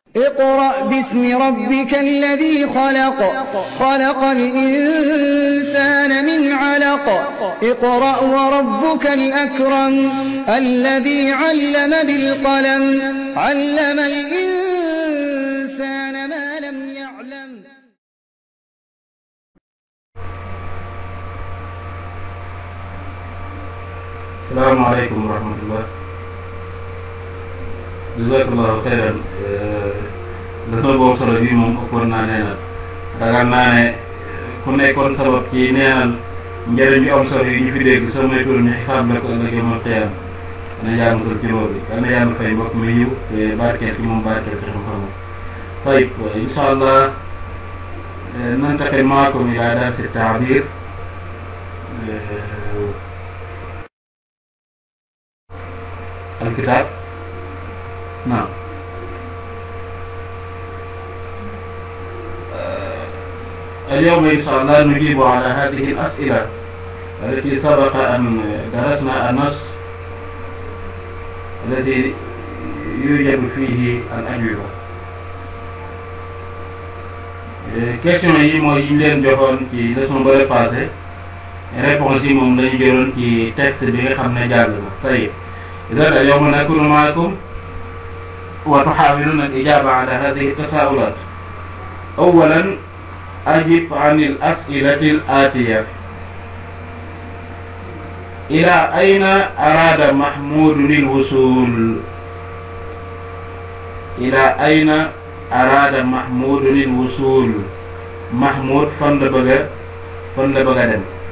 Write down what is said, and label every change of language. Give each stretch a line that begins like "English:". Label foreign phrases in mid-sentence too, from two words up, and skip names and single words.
Arabic: اقرأ باسم ربك الذي خلق خلق الإنسان من علق اقرأ وربك الأكرم الذي علم بالقلم علم الإنسان ما لم يعلم. السلام عليكم ورحمة الله. جزاك الله خيرا.
Wolof: leçon boobu solo bii moom ëppoon naa neenal ragal naa ne ku nekkoon sabab ci neenal njëriñ yu am solo yi ñu fi dégg soo moytuwul ñu xisaab la ko ëllëg
Arabic: يوم القيامة.
Wolof: dana yàlla musal ci loolu dana yàlla fay mbokk mi yiw te barkeel ci moom barkeel ci xam-xamam.
Arabic: طيب إن شاء الله ننتقل معكم إلى درس التعبير. الكتاب. نعم. اليوم إن شاء الله نجيب على هذه الأسئلة التي سبق أن درسنا النص الذي يوجد فيه الأجوبة.
Wolof: question yi mooy yi ñu leen joxoon ci leçon ba passé réponse yi moom lañu jëloon ci texte bi nga xam ne jàll na.
Arabic: طيب إذا اليوم نكون معكم وتحاولون الإجابة على هذه التساؤلات. أولا أجب عن الأسئلة الآتية. إلى أين أراد محمود الوصول؟ إلى أين أراد محمود الوصول؟
Wolof: محمود fan la bëgg a dem.